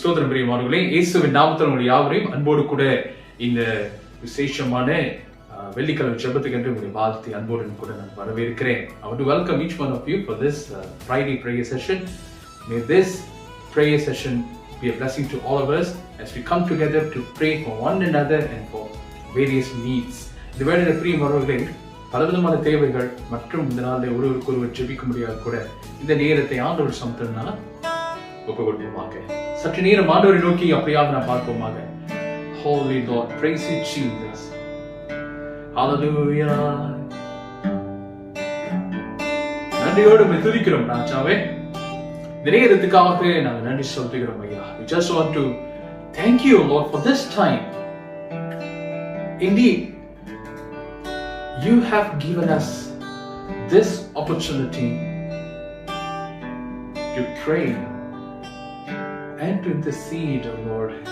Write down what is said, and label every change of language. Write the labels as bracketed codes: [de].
[ta] பிரியமானவர்களே, இயேசுவின் நாமத்தில் உங்கள் யாவரையும் அன்போடு கூட இந்த விசேஷமான வெள்ளிக்கிழமை ஜெபத்துக்கென்று உங்களை வாழ்த்தி அன்போடு கூட நான் வரவேற்கிறேன். [en] I want to welcome each one of you for this Friday prayer session. May this prayer session be a blessing to all of us as we come together to pray for one another and for various needs. [ta] இந்த வேளையில் பிரியமானவர்களே, பலவிதமான தேவைகள் மற்றும் இந்த நாளில் ஒருவருக்கொருவர் ஜெபிக்க முடியாது கூட இந்த நேரத்தை ஆண்டவர் சமத்தினால் ஒப்பு கொடுப்போமாக. சற்று நேரம் ஆண்டவரை நோக்கி அப்படியாக நாம் பார்ப்போமாக. [en] Holy Lord, praise you Jesus. Hallelujah. [ta] நன்றியோடு உம்மை துதிக்கிறோம் ராஜாவே. இந்த நேரத்துக்காக நாங்கள் நன்றி சொல்லுகிறோம் ஐயா. [en] We just want to thank you Lord for this time. Indeed, you have given us this opportunity to pray and to intercede, O Lord.